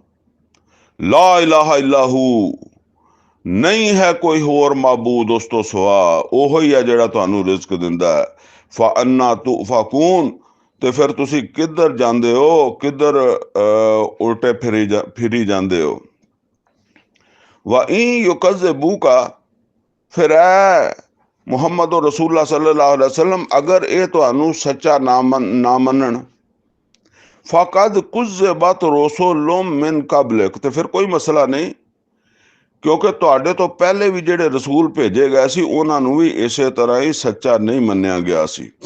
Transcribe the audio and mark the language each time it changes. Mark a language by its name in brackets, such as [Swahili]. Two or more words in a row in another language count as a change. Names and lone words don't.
[Arabic] لا إله إلا هو, [Punjabi] ਨਹੀਂ ਹੈ ਕੋਈ ਹੋਰ ਮਾਬੂਦ ਉਸ ਤੋਂ ਸਿਵਾ, ਉਹੋ ਹੀ ਹੈ ਜਿਹੜਾ ਤੁਹਾਨੂੰ ਰਿਜ਼ਕ ਦਿੰਦਾ ਹੈ। [Arabic] فأنى تؤفكون, [Punjabi] ਤੇ ਫਿਰ ਤੁਸੀਂ ਕਿੱਧਰ ਜਾਂਦੇ ਹੋ, ਕਿੱਧਰ ਉਲਟੇ ਫਿਰੀ ਜਾਂਦੇ ਹੋ। [Arabic] وإن يكذبوك, [Punjabi] ਫਿਰ ਐ ਮੁਹੰਮਦ ਰਸੂਲullah [Arabic] صلى الله عليه وسلم [Punjabi] ਅਗਰ ਇਹ ਤੁਹਾਨੂੰ ਸੱਚਾ ਨਾ ਮੰਨਣ, [Arabic] فقد كذبت رسل من قبلك, [Punjabi] ਤੇ ਫਿਰ ਕੋਈ ਮਸਲਾ ਨਹੀਂ, ਕਿਉਂਕਿ ਤੁਹਾਡੇ ਤੋਂ ਪਹਿਲੇ ਵੀ ਜਿਹੜੇ ਰਸੂਲ ਭੇਜੇ ਗਏ ਸੀ ਉਹਨਾਂ ਨੂੰ ਵੀ ਇਸੇ ਤਰ੍ਹਾਂ ਹੀ ਸੱਚਾ ਨਹੀਂ ਮੰਨਿਆ ਗਿਆ ਸੀ।